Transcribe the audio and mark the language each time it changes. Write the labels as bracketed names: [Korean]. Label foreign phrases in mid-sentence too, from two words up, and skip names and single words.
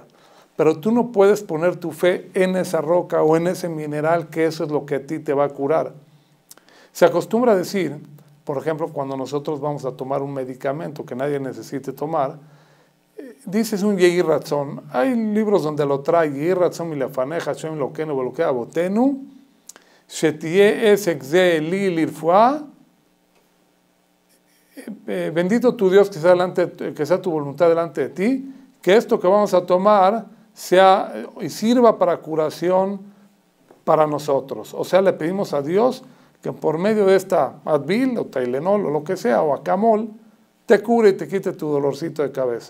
[Spanish] Pero tú no puedes poner tu fe en esa roca o en ese mineral, que eso es lo que a ti te va a curar. Se acostumbra a decir, por ejemplo, cuando nosotros vamos a tomar un medicamento que nadie necesite tomar, dices un [Hebrew] יהי רצון. [Spanish] Hay libros donde lo trae, [Hebrew] יהי רצון מלפניך השם אלקינו ואלקי אבותינו שיהא עסק זה לי לרפואה, [Spanish] bendito tu Dios que sea tu voluntad delante de ti, que esto que vamos a tomar sea y sirva para curación para nosotros. O sea, le pedimos a Dios que por medio de esta Advil o Tylenol o lo que sea, o Acamol, te cure y te quite tu dolorcito de cabeza.